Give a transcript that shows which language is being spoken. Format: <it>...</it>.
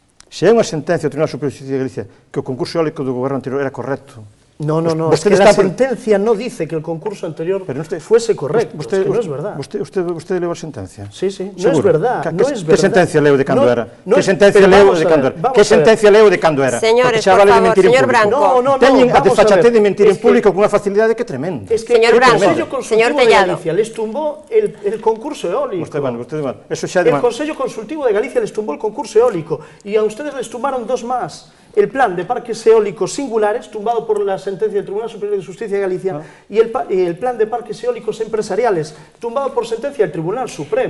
<gl>Se hai unha sentencia do Tribunal Superior de Justicia de Galicia que o concurso eólico do goberno anterior era correcto.</gl> <es>No, es que la sentencia no dice que el concurso anterior fuese correcto, es que no es verdad.</es> <gl>¿Usted leu a sentencia?</gl> <es>Sí, no es verdad, no es verdad.</es> <gl>¿Qué sentencia leu de cando era? ¿Qué sentencia leu de cando era?</gl> <es>Señores, por favor, señor Branco.</es> <gl>Teñen a desfachatez de mentir en público con unha facilidade que é tremenda.</gl> <es>Es que señor Branco, señor Tellado, les tumbó el concurso eólico. El Consejo Consultivo de Galicia les tumbó el concurso eólico y a ustedes les tumbaron dos más. El plan de parques eólicos singulares, tumbado por la sentencia del Tribunal Superior de Justicia de Galicia, y el plan de parques eólicos empresariales, tumbado por sentencia del Tribunal Supremo.</es>